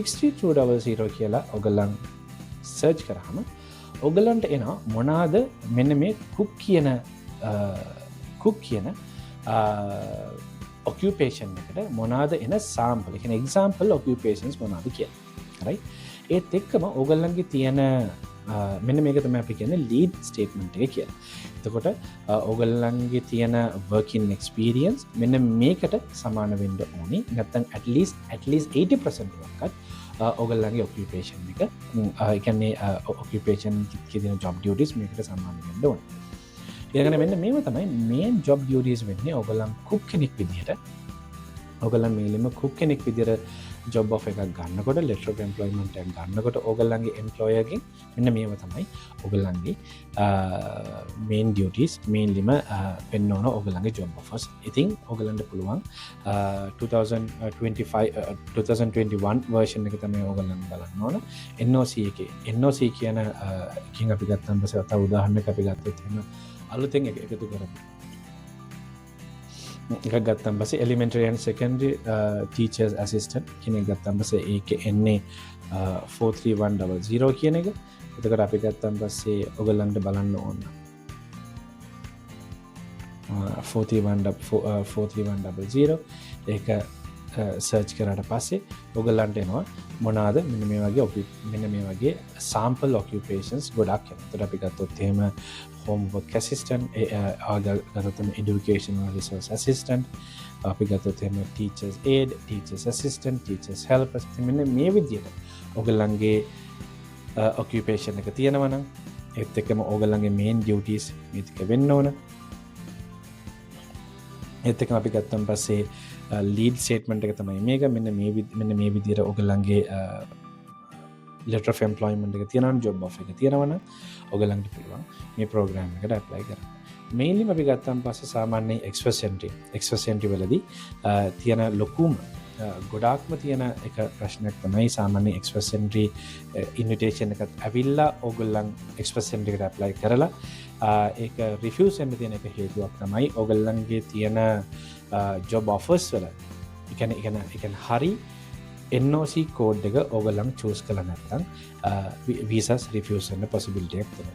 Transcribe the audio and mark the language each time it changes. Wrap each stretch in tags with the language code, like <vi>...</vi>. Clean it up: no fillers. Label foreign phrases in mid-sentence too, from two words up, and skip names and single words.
<si>ඒතර 63200 කියලා ඔයගොල්ලන් සර්ච් කරාම ඔගලන්ට එනවා මොනාද මෙන්න මේ කුක් කියන ඔකියුපේෂන් එකට මොනාද එන සාම්පල් එක</si> <en>example occupations</en> <si>මොනාද කියලා. හරි. ඒත් එක්කම ඕගොල්ලන්ගේ තියෙන මෙන්න මේක තමයි අපි කියන්නේ</si> <en>lead statement</en> <si>එක කියලා. එතකොට ඕගොල්ලන්ගේ තියෙන</si> <en>working experience</en> <si>මෙන්න මේකට සමාන වෙන්න ඕනේ. නැත්නම්</si> <en>at least</en> <si>80% වක්වත් ඕගොල්ලන්ගේ ඔකියුපේෂන් එක ඒ කියන්නේ ඔකියුපේෂන් එකේ තියෙන</si> <en>job duties</en> <si>මේකට සමාන වෙන්න ඕනේ. ඊළඟට මෙන්න මේව තමයි</si> <en>main job duties</en> <si>වෙන්නේ ඕගොල්ලන් cook කෙනෙක් විදිහට. ඕගොල්ලන් මේලිම cook කෙනෙක් විදිහට</si> <en>job offer</en> <si>එකක් ගන්නකොට</si> <en>letter of employment</en> <si>එකක් ගන්නකොට ඕගොල්ලන්ගේ employer ගෙන් මෙන්න මේව තමයි ඕගොල්ලන්ගේ</si> <en>main duties</en> <si>mainlyම වෙන්න ඕන ඕගොල්ලන්ගේ</si> <en>job offers.</en> <si>ඉතින් ඕගොල්ලන්ට පුළුවන් 2021 version එක තමයි ඕගොල්ලන් බලන්න ඕන. NOC එකේ NOC කියන එකකින් අපි ගත්තම පස්සේ තව උදාහරණයක් අපි ගත්තොත් එහෙම අලුතෙන් එකතු කරමු. එකක් ගත්තම් පස්සේ</si> <en>elementary and secondary teachers assistant</en> <si>කියන එක ගත්තම් පස්සේ ඒකේ එන්නේ 43100 කියන එක. එතකොට අපි ගත්තම් පස්සේ ඔයගලන්ට බලන්න ඕන 43100 ඒක සර්ච් කරාට පස්සේ ඔයගලන්ට එනවා මොනවාද මෙන්න මේ වගේ</si> <en>sample occupations</en> <si>ගොඩක් එනවා. එතකොට අපි ගත්තොත් එහෙම</si> <en>homework assistant, educational resource assistant,</en> <si>අපි ගත්තොත් එහෙම</si> <en>teachers aid, teachers assistant, teachers helper.</en> <si>මෙන්න මේ විදිහට ඔයගලන්ගේ occupation එක තියෙනවා නම් ඒත් එක්කම ඔයගලන්ගේ</si> <en>main duties</en> <si>මේක වෙන්න ඕන. ඒත් එක්කම අපි ගත්තන් පස්සේ</si> <en>lead statement</en> <si>එක තමයි මේක. මෙන්න මේ විදිහට ඔයගලන්ගේ</si> <en>letter of employment</en> <si>එක තියෙනවා,</si> <en>job offer</en> <si>එක තියෙනවා නම් ඔයගලන්ට පුළුවන් මේ program එකට apply කරන්න. mainly අපි ගත්තාන් පස්සේ සාමාන්‍යයෙන්</si> <en>express entry</en> <si>වලදී තියෙන ලොකුම ගොඩාක්ම තියෙන එක ප්‍රශ්නයක් තමයි සාමාන්‍ය</si> <en>express entry invitation</en> <si>එකත් ඇවිල්ලා ඔයගොල්ලන්</si> <en>express entry</en> <si>එකට apply කරලා ඒක refuse වෙන්න තියෙන එක හේතුවක් තමයි ඔයගොල්ලන්ගේ තියෙන</si> <en>job offers</en> <si>වල ඒ කියන්නේ හරි</si> <en>NOC code</en> <si>එක ඔයගොල්ලන් choose කළා නැත්නම්</si> <en>visas refuse</en> <si>වෙන්න possibility එකක් තියෙනවා.</si>